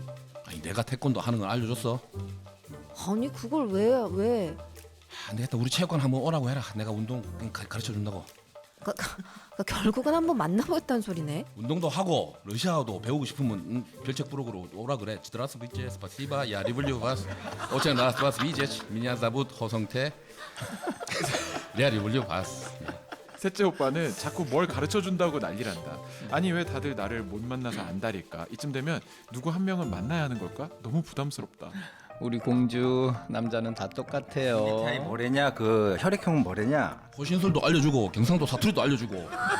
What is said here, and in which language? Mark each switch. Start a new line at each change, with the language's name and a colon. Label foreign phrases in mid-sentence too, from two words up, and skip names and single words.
Korean: 아니 내가 태권도 하는 걸 알려줬어. 아니 그걸 왜? 안 되겠다. 우리 체육관 한번 오라고 해라. 내가 운동 가르쳐 준다고. 결국은 한번 만나보겠다는 소리네. 운동도 하고 러시아어도 배우고 싶으면 별책 부록으로 오라 그래.
Russian: здравствуйте, спасибо, я люблю вас. очень рад вас видеть. меня зовут 허성태. я люблю вас.
Korean: 셋째 오빠는 자꾸 뭘 가르쳐준다고 난리란다. 아니 왜 다들 나를 못 만나서 안달일까? 이쯤 되면 누구 한 명은 만나야 하는 걸까? 너무 부담스럽다. 우리 공주 남자는 다 똑같아요. 타이 뭐래냐? 그 혈액형은 뭐래냐? 호신술도 알려주고 경상도 사투리도 알려주고.